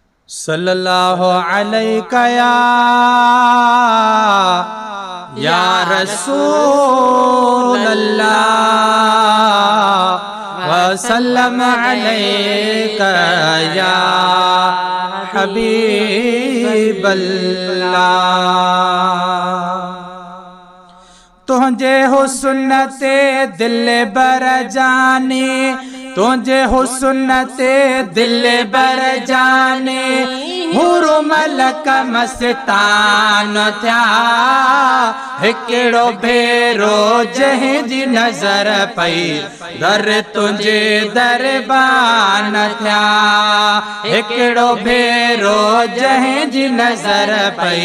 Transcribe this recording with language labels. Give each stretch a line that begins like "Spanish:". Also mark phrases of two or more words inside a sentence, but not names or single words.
Arabic: صلى الله عليك يا رسول الله وسلم عليك يا حبيب الله.
Sindhi: तुझे हुस्न ते दिल बर जाने, तुझे हुस्न ते दिल बर जाने, हुरु मलक मस्तान थया, हिकिड़ो भेरो जंहिंजी नज़र पई दर तुझे दरबान थया, हिकिड़ो भेरो जंहिंजी नज़र पई